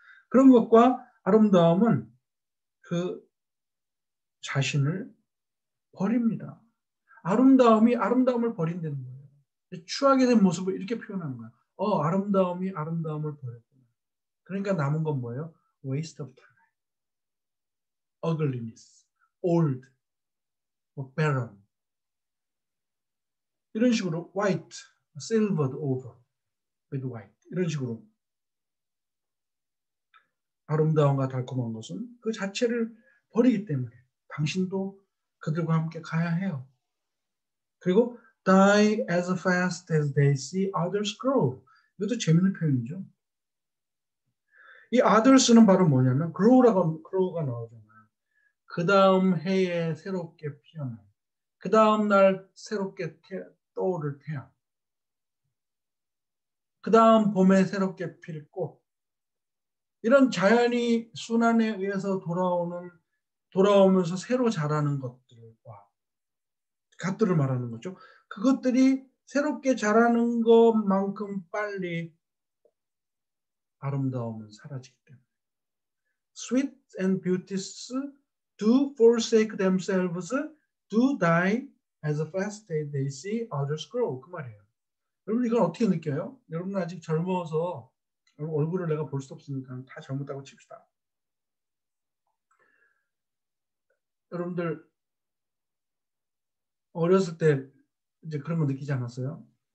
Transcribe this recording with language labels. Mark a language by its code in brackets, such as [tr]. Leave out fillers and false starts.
[ko] 그런 것과 아름다움은 그 자신을 버립니다. 아름다움이 아름다움을 버린다는 거예요. 추하게 된 모습을 이렇게 표현하는 거예요. 아름다움이 아름다움을 버렸구나. 그러니까 남은 건 뭐예요? [en] waste of time, ugliness, old, barren. [ko] 이런 식으로 [en] white, silvered over with white. [ko] 이런 식으로 아름다움과 달콤한 것은 그 자체를 버리기 때문에 당신도 그들과 함께 가야 해요. 그리고 [en] die as fast as they see others grow. [ko] 이것도 재밌는 표현이죠. 이 others는 바로 뭐냐면 grow가 나오잖아요. 그 다음 해에 새롭게 피어난, 그 다음 날 새롭게 떠오를 태양, 그 다음 봄에 새롭게 필 꽃. 이런 자연이 순환에 의해서 돌아오면서 새로 자라는 것들과 같들을 말하는 거죠. 그것들이 새롭게 자라는 것만큼 빨리 아름다움은 사라지기 때문에. [en] Sweet and beauties do forsake themselves, do die as fast as they see others grow. [ko] 그 말이에요. 여러분 이건 어떻게 느껴요? 여러분 아직 젊어서 얼굴을 내가 볼 수 없으니까 다 젊었다고 칩시다. 여러분들 어렸을 때 이제 그런 거 느끼지 않았어요?